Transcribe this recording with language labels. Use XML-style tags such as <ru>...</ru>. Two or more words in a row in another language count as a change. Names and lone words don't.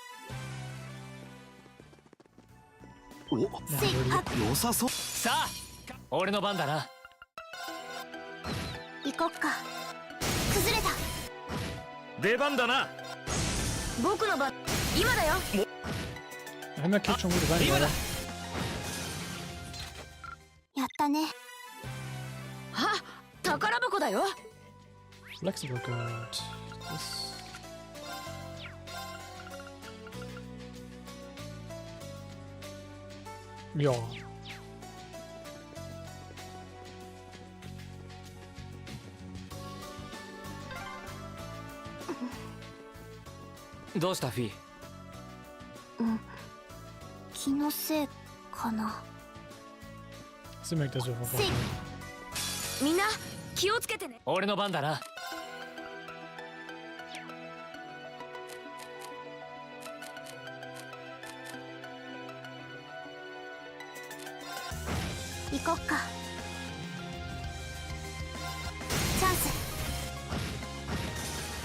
<ja>お、良さそう。さあ俺の番だな。行こっか。崩れた。出番だな。僕の番、今だよ。</ja> <de>Einmal kickt schon gut rein,</de> <ja>今だ。</ja> <de>Leute.</de> <ja>やったね。あ、宝箱だよ。</ja> <de>Flexible Guard. Das. Ja.</de> <ja>どうしたフィー？気のせいかな。</ja> <de>Sie merkt das sofort.</de> <ja>みんな気をつけてね。俺の番だな。行こっか。チャンス。</ja>